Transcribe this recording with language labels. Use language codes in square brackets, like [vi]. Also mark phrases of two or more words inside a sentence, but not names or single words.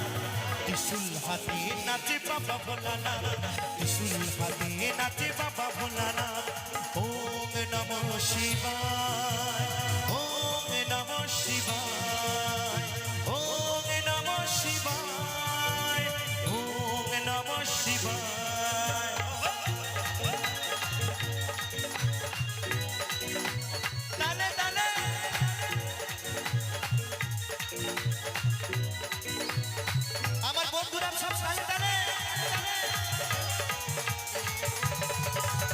[bn] ত্রিশূল হাতে নাচে বাবা ভোলানাথ, ত্রিশূল হাতে নাচে বাবা ভোলানাথ। [sa] ওম নমঃ শিবায়, ওম নমঃ শিবায়, ওম নমঃ শিবায়, ওম নমঃ শিবায়। [bn] তালে তালে আমার বন্ধুরা সব তালে তালে।